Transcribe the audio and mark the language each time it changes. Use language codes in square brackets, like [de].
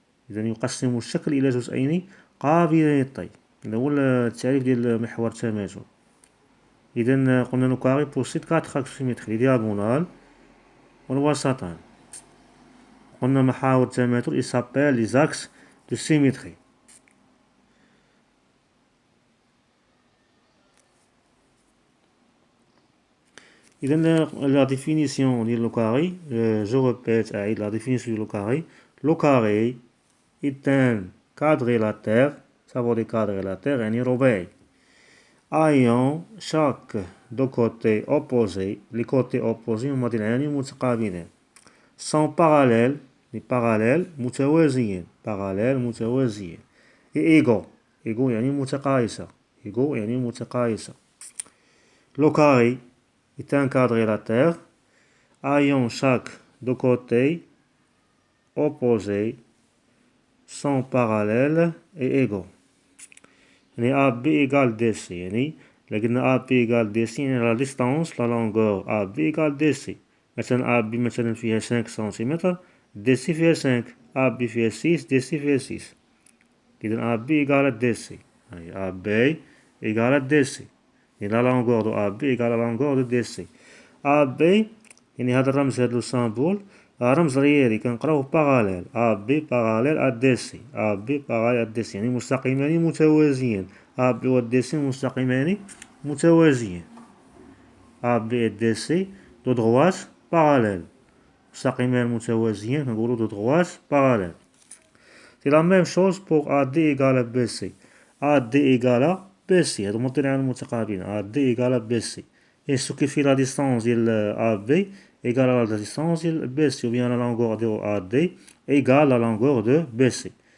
[ar] إذا يقسم الشكل إلى جزئين قابلين للطي. هذا هو التعريف ديال محور التماثل. إذا قلنا [fr] لو كاري بوسيد 4 axes symétriques les diagonales [ar] والوسطان. قلنا محاور التماثل [fr] il s'appelle les axes de symétrie. إذا la définition ديال لو كاري je répète أعيد la définition ديال لو كاري. لو كاري est un quadrilatère. ça veut dire quadrilatère [ar] يعني رباعي [fr] ayant chaque deux côtés opposés. les côtés opposés [ar] هما ضلعان متقابلان [fr] sont parallèles. les parallèles متوازيين. parallèles متوازيين et égaux. [ar] égaux يعني متقايسة. égaux يعني متقايسة. [fr] le carré est un quadrilatère ayant chaque deux côtés opposés sont parallèles et égaux. يعني AB égale DC. [ar] يعني لقينا [fr] AB égale DC يعني la distance la longueur AB égale DC. [ar] مثلا AB مثلا فيها 5 سنتيمتر DC فيها 5 AB فيها 6 DC فيها 6. [fr] إذا AB égale DC. يعني AB égale DC. يعني la longueur de AB égale la longueur de DC. [ar] AB يعني هذا الرمز هذا السامبول رمز رياضي كنقراوه باراليل. [fr] AB باراليل à DC. [ar] AB باراليل à DC يعني مستقيمان متوازيين. AB و DC مستقيمان متوازيين. [fr] AB et DC de droite parallèle. [ar] مستقيمان متوازيين كنقولوا [fr] de droite parallèle. C'est la même chose pour AD égale à BC. AD égale à BC. [ar] هادو مضلعان متقابلين. [fr] AD égale à BC. Et ce qui fait la distance ديال AB égale à la distance de BC ou bien la longueur de AD égale à la longueur de BC.